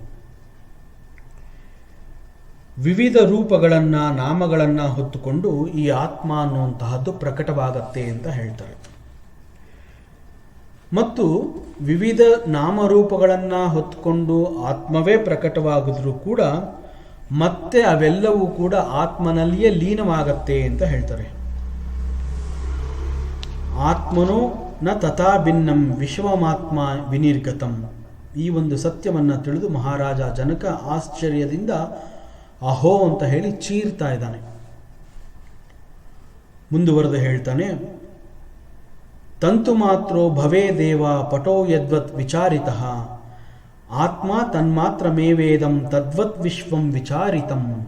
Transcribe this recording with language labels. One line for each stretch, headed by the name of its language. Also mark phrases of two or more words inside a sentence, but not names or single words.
Kannada: ವಿವಿಧ ರೂಪಗಳನ್ನು, ನಾಮಗಳನ್ನು ಹೊತ್ತುಕೊಂಡು ಈ ಆತ್ಮ ಅನ್ನುವಂತಹದ್ದು ಪ್ರಕಟವಾಗತ್ತೆ ಅಂತ ಹೇಳ್ತಾರೆ. ಮತ್ತು ವಿವಿಧ ನಾಮರೂಪಗಳನ್ನು ಹೊತ್ತುಕೊಂಡು ಆತ್ಮವೇ ಪ್ರಕಟವಾಗಿದ್ರೂ ಕೂಡ ಮತ್ತೆ ಅವೆಲ್ಲವೂ ಕೂಡ ಆತ್ಮನಲ್ಲಿಯೇ ಲೀನವಾಗತ್ತೆ ಅಂತ ಹೇಳ್ತಾರೆ.
Sanskrit: ಆತ್ಮನೋ ನ ತಥಾ ಭಿನ್ನಂ ವಿಶ್ವಮಾತ್ಮ ವಿನಿರ್ಗತಂ.
Kannada: ಈ ಒಂದು ಸತ್ಯವನ್ನು ತಿಳಿದು ಮಹಾರಾಜ ಜನಕ ಆಶ್ಚರ್ಯದಿಂದ ಅಹೋ ಅಂತ ಹೇಳಿ ಚೀರ್ತಾ ಇದ್ದಾನೆ. ಮುಂದುವರೆದು ಹೇಳ್ತಾನೆ,
Sanskrit: ತಂತು ಮಾತ್ರೋ ಭವೇ ದೇವ ಪಟೋ ಯದ್ವತ್ ವಿಚಾರಿತಃ ಆತ್ಮ ತನ್ಮಾತ್ರಮೇವೇದಂ ತದ್ವತ್ ವಿಶ್ವಂ ವಿಚಾರಿತಂ.